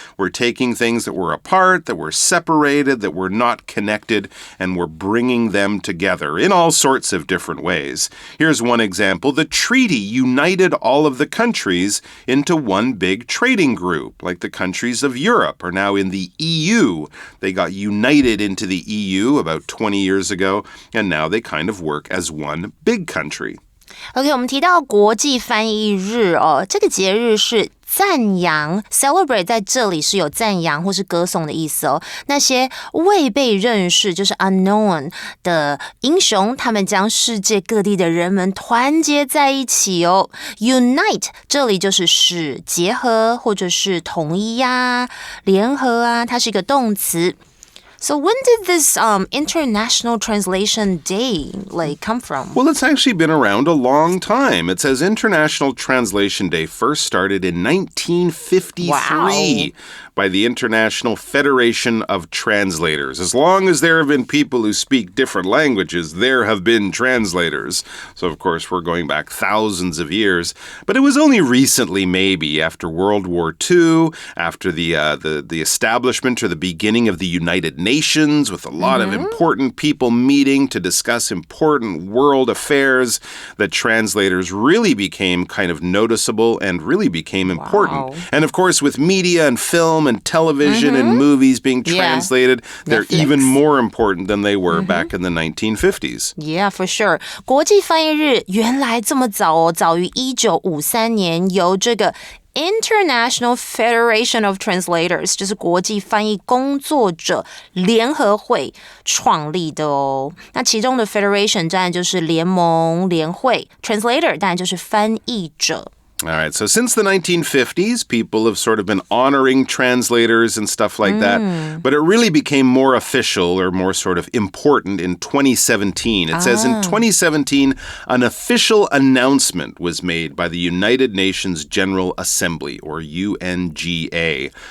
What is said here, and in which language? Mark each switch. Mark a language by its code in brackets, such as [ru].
[en] We're taking things that were apart, that were separated, that were not connected, and we're bringing them together in all sorts of different ways. Here's one example. The treaty united all of the countries into one big trading group, like the countries of Europe are now in the EU. They got united into the EU about 20 years ago, and now they kind of work as one big country. [zh] OK, 我们提到国际翻译日哦，这个节日是赞扬 celebrate 在这里是有赞扬或是歌颂的意思哦。那些未被认识就是 unknown 的英雄，他们将世界各地的人们团结在一起哦。 Unite 这里就是使结合或者是统一呀、联合啊，它是一个动词。 [en] So when did this International Translation Day come from? Well, it's actually been around a long time. It says International Translation Day first started in 1953 by the International Federation of Translators. As long as there have been people who speak different languages, there have been translators. So, of course, we're going back thousands of years. But it was only recently, maybe, after World War II, after the establishment or the beginning of the United Nations, with a lot of important people meeting to discuss important world affairs, that translators really became kind of noticeable and really became important. And of course, with media and film and television and movies being translated, they're even more important than they were back in the 1950s. Yeah, for sure. [zh] 国际翻译日原来这么早哦，早于1953年由这个International Federation of Translators 就是国际翻译工作者联合会创立的哦。那其中的 Federation 当然就是联盟、联会 ，Translator 当然就是翻译者。 [en] All right, so since the 1950s, people have sort of been honoring translators and stuff like that, but it really became more official or more sort of important in 2017. It says in 2017, an official announcement was made by the United Nations General Assembly, or UNGA.